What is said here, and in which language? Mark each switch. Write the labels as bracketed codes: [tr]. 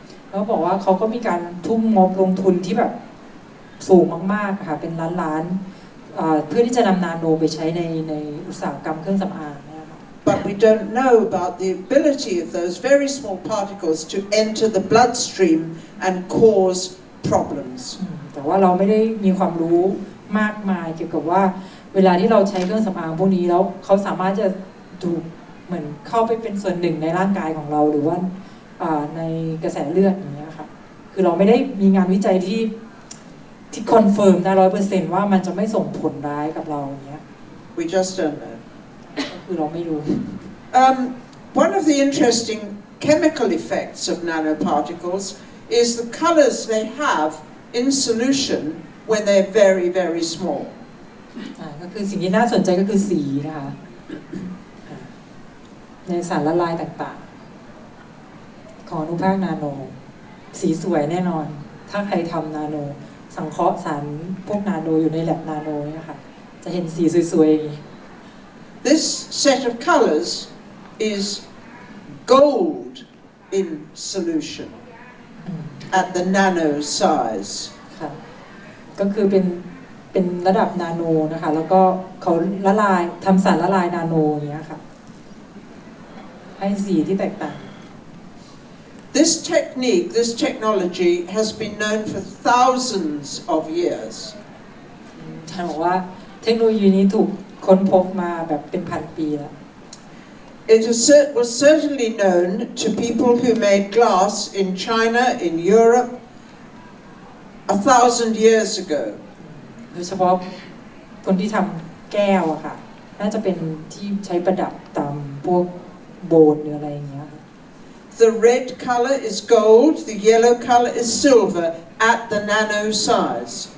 [th] แล้วบอกว่าเขาก็มีการทุ่มงบลงทุนที่แบบสูงมากๆค่ะเป็นล้านๆเพื่อที่จะนำนาโนไปใช้ในอุตสาหกรรมเครื่องสำอางเนี่ยค่ะ [en] But we don't know about the ability of those very small particles to enter the bloodstream and cause problems. [th] แต่ว่าเราไม่ได้มีความรู้มากมายเกี่ยวกับว่าเวลาที่เราใช้เครื่องสำอางพวกนี้แล้วเขาสามารถจะดูเหมือนเข้าไปเป็นส่วนหนึ่งในร่างกายของเราหรือว่าในกระแสเลือดอย่างเงี้ยค่ะคือเราไม่ได้มีงานวิจัยที่คอนเฟิร์มได้ 100% ว่ามันจะไม่ส่งผลร้ายกับเราอย่างเงี้ย [en] We just don't know. [th] ก็คือเราไม่รู้ [en] One of the interesting chemical effects of nanoparticles is the colors they have in solution when they're very, very small. [th] ก็คือสิ่งที่น่าสนใจก็คือสีนะคะในสารละลายต่างๆของอนุภาคนาโนสีสวยแน่นอนถ้าใครทำนาโนสังเคราะห์สารพวกนาโนอยู่ในแลบนาโนเนี่ยค่ะจะเห็นสีสวยๆอย่างนี้ [en] This set of colors is gold in solution at the nano size. [th] ค่ะก็คือเป็นระดับนาโนนะคะแล้วก็เขาละลายทำสารละลายนาโนอย่างเงี้ยค่ะให้สีที่แตกต่าง [en] This technique, this technology has been known for thousands of years. [th] ท่านบอกว่าเทคโนโลยีนี้ถูกค้นพบมาแบบเป็นพันปีแล้ว [en] It was certainly known to people who made glass in China, in Europe, 1,000 years ago. [th] โดยเฉพาะคนที่ทำแก้วอะค่ะน่าจะเป็นที่ใช้ประดับตามพวกโบสถ์หรืออะไรอย่างเงี้ย [en] The red color is gold, the yellow color is silver at the nano size.